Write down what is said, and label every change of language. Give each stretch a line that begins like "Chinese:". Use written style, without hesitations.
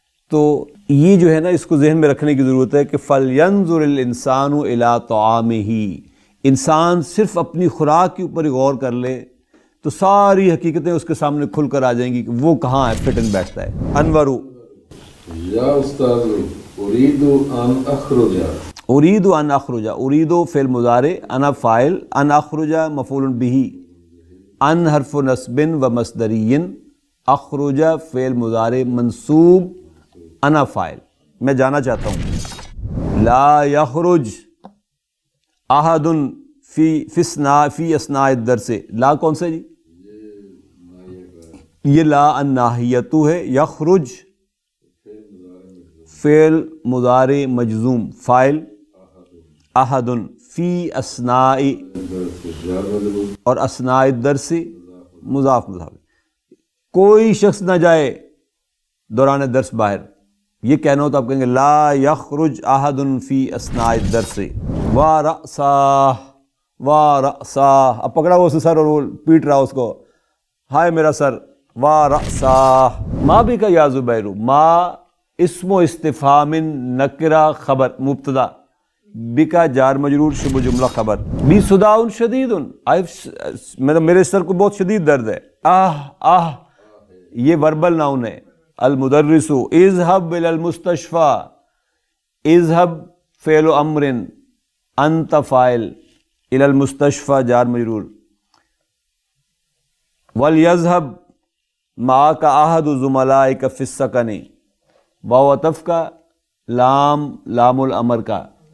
Urdu: تو یہ جو ہے نا اس کو ذہن میں رکھنے کی ضرورت ہے کہ فَلْيَنظُرِ الْإِنسَانُ إِلَىٰ طَعَامِهِ، انسان صرف اپنی خوراک کے اوپر غور کر لے تو ساری حقیقتیں اس کے سامنے کھل کر آ جائیں گی کہ وہ کہاں ہے فٹ ان بیٹھتا ہے. انورو
Arabic: یا استاذ اريد ان اخرج. اريد ان اخرج، اريد فعل مضارع، انا فاعل، ان اخرج مفعول به، ان حرف نصب و مصدری، اخرج فعل مضارع منصوب، انا فاعل.
Urdu: میں جانا چاہتا ہوں. لا یخرج احد فی اثناء الدرس. لا کون سا جی؟ یہ لا الناہیۃ ہے.
Arabic: یخرج فعل مضارع مجزوم، فاعل احد، فی اثناء اور اثناء الدرس مضاف مضاف.
Urdu: کوئی شخص نہ جائے دوران درس باہر. یہ کہنا ہو تو آپ کہیں گے لا یخرج احد فی اثناء الدرس. وَرَأْسَاهُ وَرَأْسَاهُ، اب پکڑا ہوا اس سر اور وہ پیٹ رہا اس کو، ہائے میرا سر.
Arabic: وَرَأْسَاهُ ما بک یا زبیر. ما اسم و استفہام نکرہ خبر مبتدا، بکا جار مجرور شبہ جملہ خبر.
Urdu: بی صداع شدید، میرے سر کو بہت شدید درد ہے. آہ یہ وربل ناؤن ہے.
Arabic: المدرس اذهب الى المستشفى، اذهب فعل امر، انت فاعل، الى المستشفى جار مجرور. وليذهب معك احد زملائك في السكن، واو عطف کا، لام الامر کا.